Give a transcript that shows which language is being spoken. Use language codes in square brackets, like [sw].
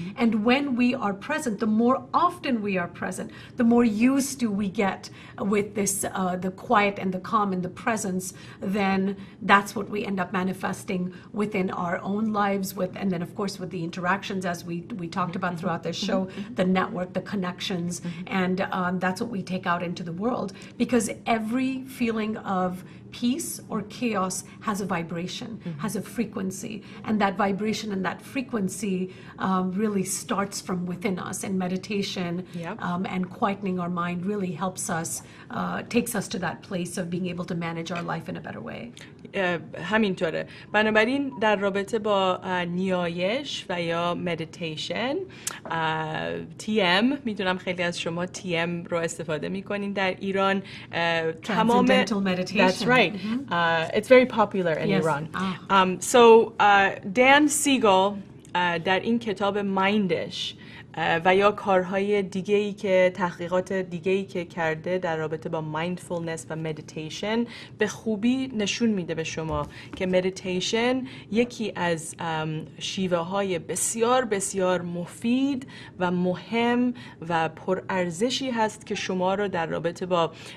[en] And when we are present, the more often we are present, the more used to we get with this, the quiet and the calm and the presence, then that's what we end up manifesting within our own lives, and then of course with the interactions, as we talked about throughout this show, the network, the connections, and that's what we take out into the world, because every feeling of peace or chaos has a vibration, has a frequency, and that vibration and that frequency really starts from within us, and meditation and quietening our mind really helps us, takes us to that place of being able to manage our life in a better way. [fa] همینطوره. بنابراین در رابطه با نیایش و یا مدیتیشن TM، میدونم خیلی از شما TM رو استفاده میکنین در ایران. تمام [en] That's right. It's very popular in Iran. [fa] So Dan Siegel در این کتاب مایندش و یا کارهای دیگه‌ای که تحقیقات دیگه‌ای که کرده در رابطه با مایندفولنس و مدیتیشن به خوبی نشون میده به شما که مدیتیشن یکی از شیوه‌های بسیار بسیار مفید و مهم و پرارزشی هست که شما رو در رابطه با